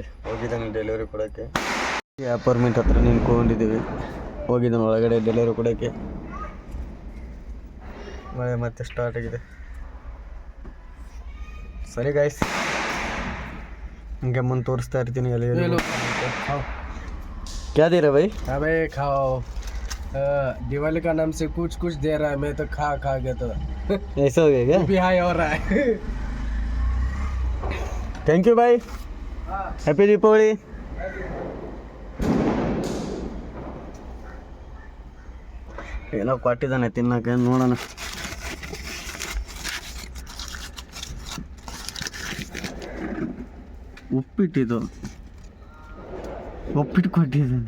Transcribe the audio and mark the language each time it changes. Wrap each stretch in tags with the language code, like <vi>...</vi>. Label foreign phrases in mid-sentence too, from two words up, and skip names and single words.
<kn>ಹೋಗಿದ್ದಾನೆ ಡೆಲಿವರಿ ಕೊಡೋಕ್ಕೆ. ಈ ಅಪಾರ್ಟ್ಮೆಂಟ್ ಹತ್ರ ನಿಂತ್ಕೊಂಡಿದ್ದೀವಿ. ಹೋಗಿದ್ದಾನೆ ಒಳಗಡೆ ಡೆಲಿವರಿ ಕೊಡೋಕ್ಕೆ. ಮಳೆ ಮತ್ತೆ ಸ್ಟಾರ್ಟ್ ಆಗಿದೆ. ಸರಿ ಗಾಯ್ಸ್, ಹಂಗೆ ಮುಂದೆ ತೋರಿಸ್ತಾ ಇರ್ತೀನಿ.</kn> <hi>ಎಲ್ಲಿ क्या दे रहा भाई? अबे खाओ, दिवाली का नाम से कुछ दे रहा है. मैं तो खा गया तो ऐसा हो गया क्या? भी हाई हो रहा है.</hi> <en>thank you</en> <hi>भाई, हैप्पी दीपावली.</hi> <kn>ಏನೋ ಕೊಟ್ಟಿದ್ದಾನೆ ತಿನ್ನಕ್ಕೆ, ನೋಡೋಣ. ಉಪ್ಪಿಟ್ಟು ಕೊಟ್ಟಿದ್ದಾನೆ.</kn>